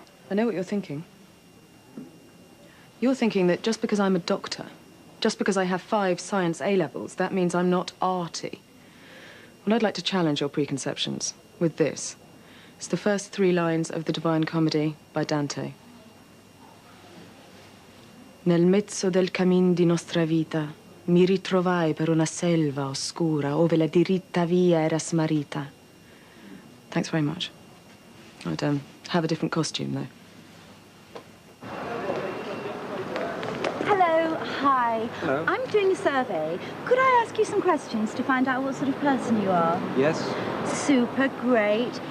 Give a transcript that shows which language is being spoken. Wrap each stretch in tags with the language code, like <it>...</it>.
<en>I know what you're thinking. You're thinking that just because I'm a doctor, just because I have 5 science A-levels, that means I'm not arty. Well, I'd like to challenge your preconceptions with this. It's the first 3 lines of the Divine Comedy by Dante.</en> <it>Nel mezzo del cammin di nostra vita mi ritrovai per una selva oscura ove la diritta via era smarrita.</it> <en>Thanks very much. I'd have a different costume, though. Hello, hi. Hello. I'm doing a survey. Could I ask you some questions to find out what sort of person you are? yes. Super great.</en>